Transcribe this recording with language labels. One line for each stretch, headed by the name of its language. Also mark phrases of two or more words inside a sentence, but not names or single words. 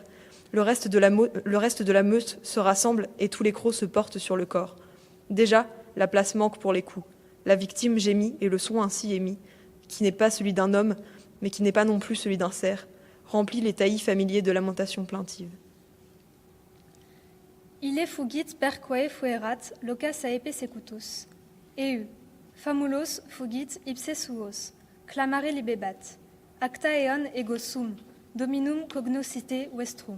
French: Le reste de la meute se rassemble et tous les crocs se portent sur le corps. Déjà, la place manque pour les coups. La victime gémit et le son ainsi émis, qui n'est pas celui d'un homme, mais qui n'est pas non plus celui d'un cerf, remplit les taillis familiers de lamentations plaintives.
Latin: Ille fugit perquae fuerat loca saepe secutus. Eu, famulos fugit ipse suos, clamare libebat. Acta eon ego sum, dominum cognoscite vestrum.